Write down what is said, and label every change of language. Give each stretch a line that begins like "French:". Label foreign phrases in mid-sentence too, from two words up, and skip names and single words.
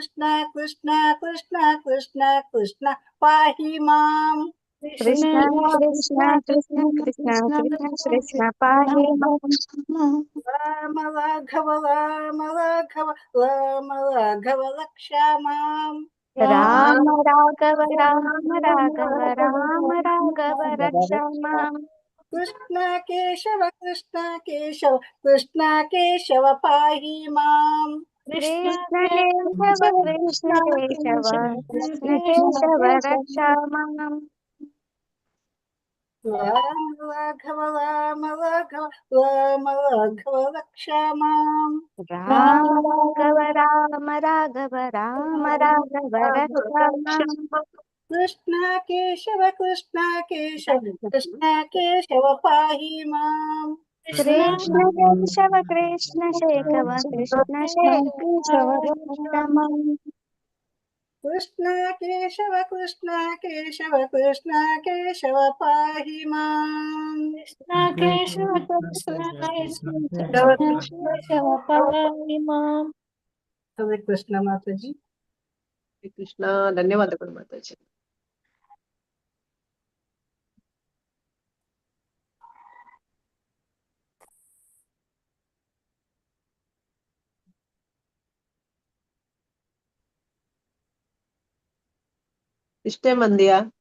Sanskrit: ಕೃಷ್ಣ ಕೃಷ್ಣ ಕೃಷ್ಣ ಕೃಷ್ಣ ಕೃಷ್ಣ ಪಾಹಿ ಮಾಂ. ಕೃಷ್ಣ ಕೃಷ್ಣ ಕೃಷ್ಣ ಕೃಷ್ಣ ಕೃಷ್ಣ ಕೃಷ್ಣ ಪಾಹಿ ಮಾಂ. ರಾಮ ರಾಘವ ರಾಮ ರಾಘವ ರಾಮ ರಾಘವ ರಕ್ಷಾ ಮಾಂ. ರಾಮ ರಾಘವ ರಾಮ ರಾಘವ ರಾಮ ರಾಘವ ರಕ್ಷಾ ಮಾಂ. ಕೃಷ್ಣ ಕೇಶವ ಕೃಷ್ಣ ಕೇಶವ ಕೃಷ್ಣ ಕೇಶವ ಪಾಹಿ ಮಾಂ. ಕೃಷ್ಣ ಕೇಶವ ಕೃಷ್ಣ ಕೇಶವ ಕೃಷ್ಣ ಕೇಶವ ರಕ್ಷಾ ಮಾಂ. ರಾಮ ರಾಘವ ರಾಮ ರಾಘವ ರಾಮ ರಾಘವ ರಕ್ಷಾ ಮಾಂ. ರಾಮ ರಾಘವ ರಾಮ ರಾಘವ ರಾಮ ರಾಘವ ರಕ್ಷಾ ಮಾಂ. ಕೃಷ್ಣ ಕೇಶವ ಕೃಷ್ಣ ಕೇಶವ ಕೃಷ್ಣ ಕೇಶವ ಪಾಹಿ ಮಾಂ. ಕೃಷ್ಣ ಕೇಶವ ಕೃಷ್ಣ ಕೇಶವ ಕೃಷ್ಣ ಕೇಶವ ರಕ್ಷಾ ಮಾಂ. ಕೃಷ್ಣ ಕೇಶವ ಕೃಷ್ಣ ಕೇಶವ ಕೃಷ್ಣ ಕೇಶವ ಪಾಹಿ ಮಾಂ. ಕೇಶವ ಕೃಷ್ಣ ಕೇಶವ ಕೇಶವ ಪಾಹಿ ಮಾಂ.
Kannada: ಹರೇ ಕೃಷ್ಣ ಮಾತಾಜಿ. ಕೃಷ್ಣ. ಧನ್ಯವಾದಗಳು ಮಾತಾಜಿ. ಇಷ್ಟೇ ಮಂದಿಯಾ?